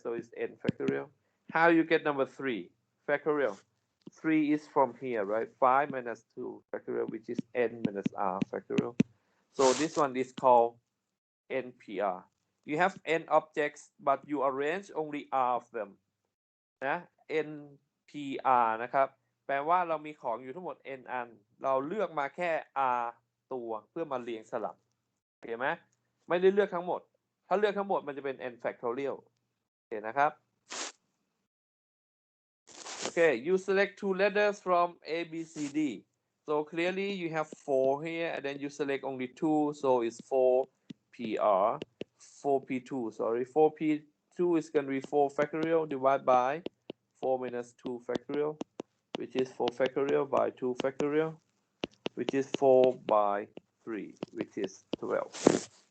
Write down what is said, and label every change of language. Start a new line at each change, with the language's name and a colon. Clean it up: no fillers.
English: So it's n factorial. How you get number 3 factorial? 3 is from here, right? 5 minus 2 factorial, which is n minus r factorial. So this one is called NPR. You have n objects, but you arrange only r of them.
Thai: นะ NPR นะครับแปลว่าเรามีของอยู่ทั้งหมด n อันเราเลือกมาแค่ r ตัวเพื่อมาเรียงสลับเห็นไหม ไม่ได้เลือกทั้งหมด ถ้าเลือกทั้งหมดมันจะเป็น n factorial โอเคนะครับ
English: Okay, you select two letters from A, B, C, D. So clearly you have 4 here, and then you select only 2, so it's 4PR, 4P2, sorry. 4P2 is going to be 4 factorial divided by 4 minus 2 factorial, which is 4 factorial by 2 factorial, which is 4 by 3, which is 12.